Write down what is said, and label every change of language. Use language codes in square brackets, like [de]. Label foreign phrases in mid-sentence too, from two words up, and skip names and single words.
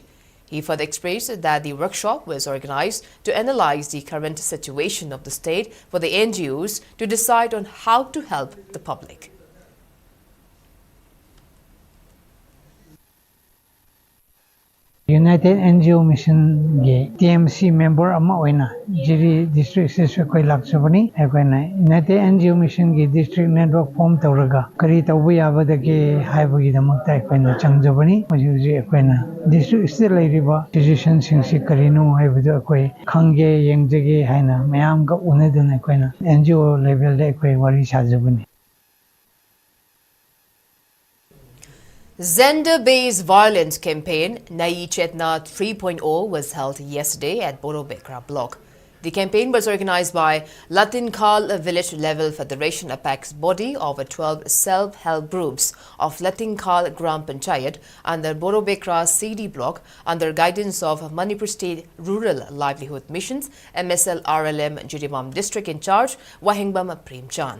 [en] He further expressed that the workshop was organized to analyze the current situation of the state for the NGOs to decide on how to help the public. [mni] United NGO Mission ge TMC member ama oina Jiri district se koi laksabani akoina United NGO Mission ge [en] district network form [mni] tawraga kari tawbu yabadage haibagi damakta akoina changjabani hoji akoina district se lairiba decision singsi karinu haibadu akoi khangge yengjage haina mayam ga uneduna akoina NGO level de akoi wari sajabani. [en] Gender-based violence campaign Nai Chetna 3.0 was held yesterday at Borobekra block. The campaign was organized by Latinkhal Village Level Federation Apex body of 12 self-help groups of Latinkhal Gram Panchayat under Borobekra CD block under guidance of Manipur State Rural Livelihood Missions MSL RLM Jirimam District in charge Wahingbam Premchand.